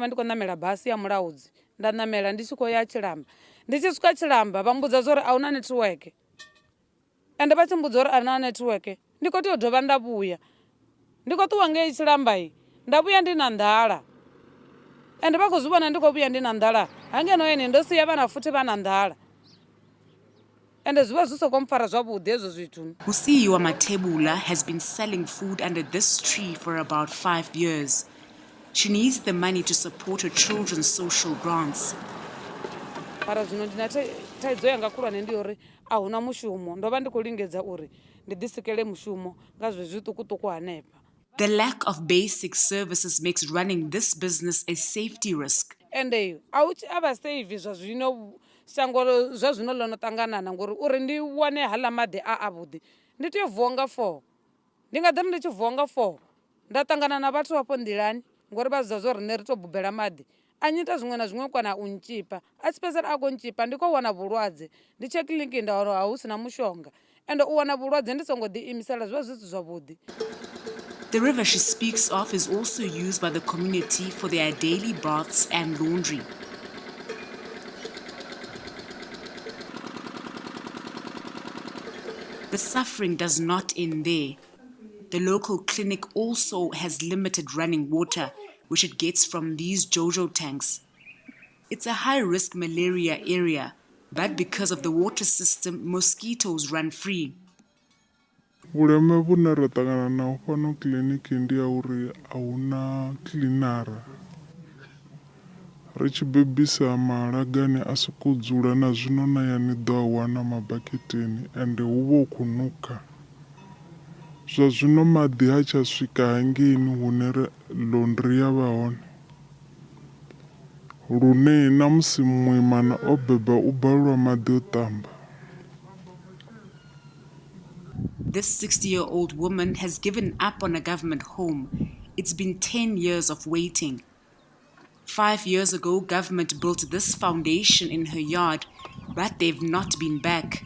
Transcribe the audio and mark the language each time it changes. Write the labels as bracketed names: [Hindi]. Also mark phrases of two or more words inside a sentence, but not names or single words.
[Venda] vha ndi khou ṋamela basi ya Mulaudzi nda ṋamela ndi tshi khou ya Tshilamba ndi tshi swika Tshilamba vha mbudza zwa uri a huna network ende vha tshi mbudza uri a huna network ndi khou tea u dovha nda vhuya ndi khou ṱuwa ngei Tshilamba nda vhuya ndi na nḓala ende vha khou zwi vhona ndi khou vhuya ndi na nḓala hangeno yeni ndo siya vhana futhi vha na nḓala ende zwi vha zwi sokou mpfara zwavhuḓi hezwo zwithu. [English] Usiyiwa Mathebula has been selling food under this tree for about 5 years. She needs the money to support her children's social grants. [Venda] Para zwino ndina thaidzo yanga khulwane ndi uri a huna mushumo ndo vha ndi khou lingedza uri ndi ḓisikele mushumo nga zwezwi zwiṱukuṱuku hanefha. [English] The lack of basic services makes running this business a safety risk. [Venda] Ende a u tshi ava save zwa zwino shango zwa zwino ḽo no ṱanganana ngori uri ndi wane haḽa maḓi a vhuḓi ndi tea u vuwa nga 4 ndi nga ḓi ndi tshi vuwa nga 4 nda ṱangana na vhathu vhapo nḓilani ngori vha zwa zwo ri nṋe ri tou bubela maḓi a nyita zwiṅwe na zwiṅwe kana u ntshipa a tshi fhedzisela a khou ntshipa ndi khou wana vhulwadze ndi tshe kiḽiniki nda wana hu si na mushonga ende u wana vhulwadze ndi songo ḓiimisela zwi vha zwi si zwavhuḓi. [English] The river she speaks of is also used by the community for their daily baths and laundry. The suffering does not end there. The local clinic also has limited running water, which it gets from these Jojo tanks. It's a high-risk malaria area, but because of the water system, mosquitoes run free. [Venda] Vhuleme vhune ra ṱangana naho fhano kiḽiniki ndi ya uri a huna kiḽinara ri tshi bebisa malagane a sokou dzula na zwino na yani ḓo a wana mabaketeni ende hu vha hu khou nuka zwa zwino maḓi ha tsha swika hangeini hune laundry ya vha hone lune na musi muimana o beba u balelwa maḓi o ṱamba. [English] This 60-year-old woman has given up on a government home. It's been 10 years of waiting. 5 years ago, government built this foundation in her yard, but they've not been back.